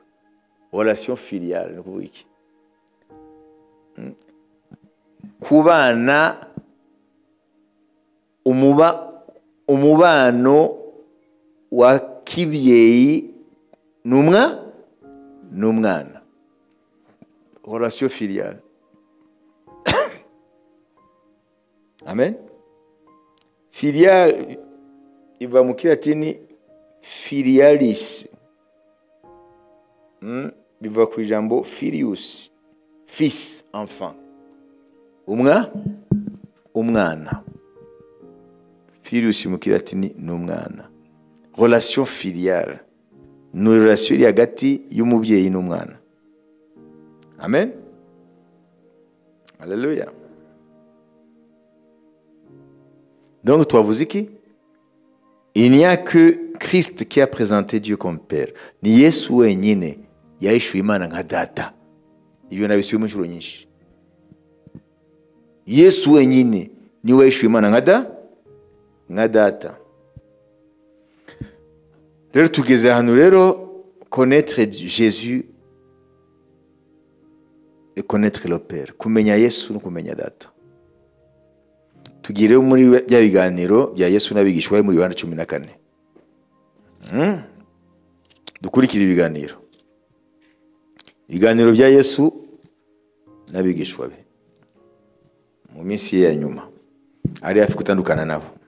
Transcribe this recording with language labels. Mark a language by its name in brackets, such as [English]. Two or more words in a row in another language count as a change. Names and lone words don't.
[French] Relation filiale [Kinyarwanda] ni kuvuga iki? Kubana umubano wa kibyeyi n'umwana, [French] relation filiale. [Kinyarwanda] Amen. Filial iva mu kilatini filialis, biva ku ijambo filius, [French] fils, enfant. [Kinyarwanda] Umwana. Filius mu kilatini n'umwana. [French] Relation filiale [Kinyarwanda] ni relation iri hagati y'umubyeyi n'umwana. Amen. Alléluia. Donc, twavuze iki? [French] Il n'y a que Christ qui a présenté Dieu comme Père. [Kinyarwanda] Ni Yesu wenyine yahishuye Imana nka data. Ibyo nabisubiye mu nshuro nyinshi. Yesu wenyine niwe yahishuye Imana nka data. Rero tugeze hano rero [French] connaître Jésus et connaître le Père. [Kinyarwanda] Kumenya Yesu no kumenya data. Tugireho muri bya biganiro bya Yesu n'abigishwa be muri Yohana 14. Dukurikira ibiganiro bya Yesu n'abigishwa be mu minsi ya nyuma, ari hafi gutandukana nabo.